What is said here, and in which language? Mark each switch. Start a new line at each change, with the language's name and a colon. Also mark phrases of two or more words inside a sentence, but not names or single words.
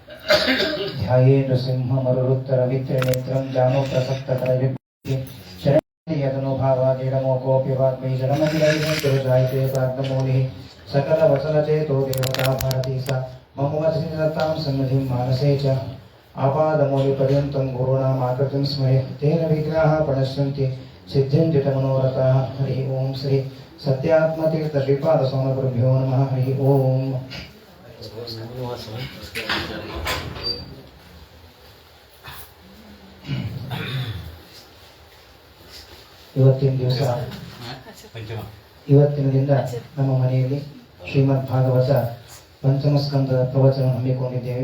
Sanskrit: ध्याये नृसिंहमरुरुत्तरवित्रिनेत्रं जानो प्रसक्तकरयुक्ते शरणयतनुभावादिडमो कोऽपि वाग्मी जडमतिरैः गुरुजायते प्राग्नमूलिः सकलवचनचेतो देवता भारती सा मम वचनतां सन्निधिं मानसे च आपादमौलिपर्यन्तं गुरूणामाकृतिं स्मरे तेन विघ्नाः प्रणश्यन्ति सिद्धिं जितमनोरथाः। हरिः ओं श्री सत्यात्मतीर्थ श्रीपादस्वामिगुरुभ्यो नमः। हरिः ओं।
Kannada: ಇವತ್ತಿನದಿಂದ ನಮ್ಮ ಮನೆಯಲ್ಲಿ ಶ್ರೀಮದ್ ಭಾಗವತ ಪಂಚಮ ಸ್ಕಂದ ಪ್ರವಚನ ಹಮ್ಮಿಕೊಂಡಿದ್ದೇವೆ.